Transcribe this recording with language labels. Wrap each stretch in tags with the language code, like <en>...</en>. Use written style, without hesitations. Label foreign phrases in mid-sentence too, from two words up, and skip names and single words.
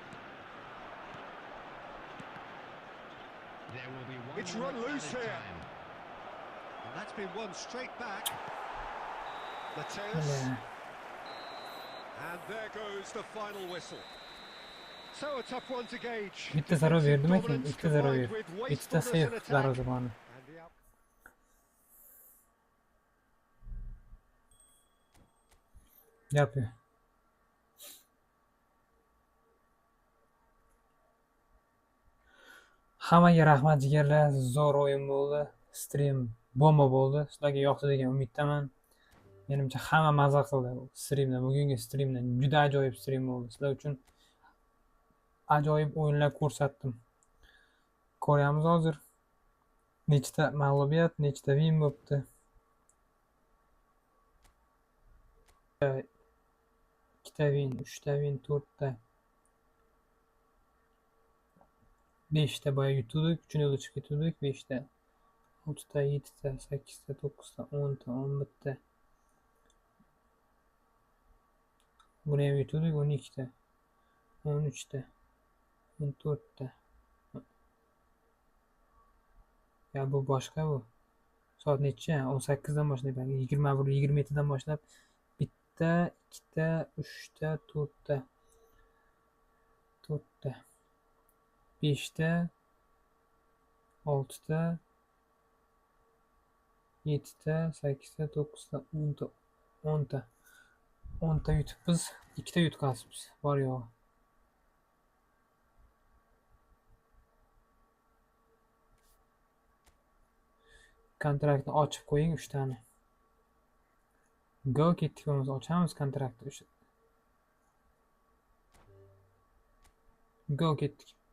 <en>There will be one It's run loose here. And that's been won straight back. Mateus. And there goes the final whistle. So a tough one to gauge.</en> <uz>Bitta zarba berdim ekan, ikkita zarba berdi. Ikkita save darvozaboni. Gapi. Hammaga rahmat jigarlar, zo'r o'yin bo'ldi. Stream bomba bo'ldi. Sizlarga yoqdi degan umiddaman. Menimcha hamma mazza qildi streamdan. Bugungi streamdan juda ajoyib stream bo'ldi. Sizlar uchun ajoyib o'yinlar ko'rsatdim. Ko'ramiz hozir. Nechta mag'lubiyat, nechta win bo'libdi. 2ta win, 3ta win, 4ta. 5ta boya yutdik, 3-ni o'chib ketdik, 5ta. 6ta, 7ta, 8ta, 9ta, 10ta, 11ta. Buni ham yutdik, 12ta. 13ta. 14ta. Ya bu boshqa bu. Soat necha? 18 dan boshlab, 21-27 dan boshlab 1ta, 2ta, 3ta, 4ta. 4ta. 5ta, 6ta, 7ta, 8ta, 9ta, 10ta, 10ta. 10ta yutibmiz, 2ta yutqazibmiz. Bor yo'q. Kontraktni ochib qo'ying 3 tani. Go ketdik, bo'lmasa ochamiz kontraktni. Go ketdik.</uz>